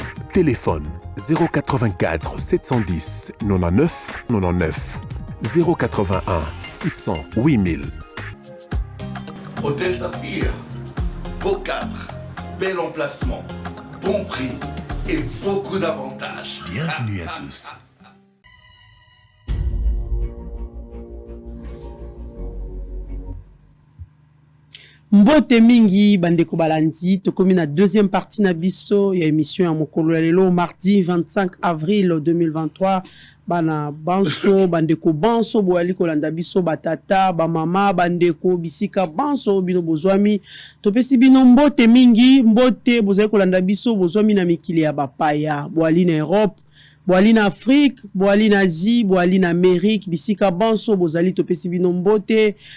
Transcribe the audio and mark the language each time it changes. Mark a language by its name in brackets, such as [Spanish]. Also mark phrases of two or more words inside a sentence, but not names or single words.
[French] Téléphone 084 710 99 99 081 600 8000. Hôtel Saphir, beau cadre, bel emplacement, bon prix et beaucoup d'avantages. Bienvenue à tous. [Lingala] Mbote mingi bandeko balandi tokomi na [French] deuxième partie [Lingala] na biso ya émission ya mokolo ya lelo [French] mardi 25 avril 2023 [Lingala] bana banso bandeko banso boali kolanda biso batata ba mama bandeko bisika banso bino bozwami topesi bino mbote mingi mbote bozali kolanda biso bozwami na mikili ya bapaya boali na Europe boali na Afrique, boali na Asie, boali na Amérique, bisika banso bozali topesi bino mbote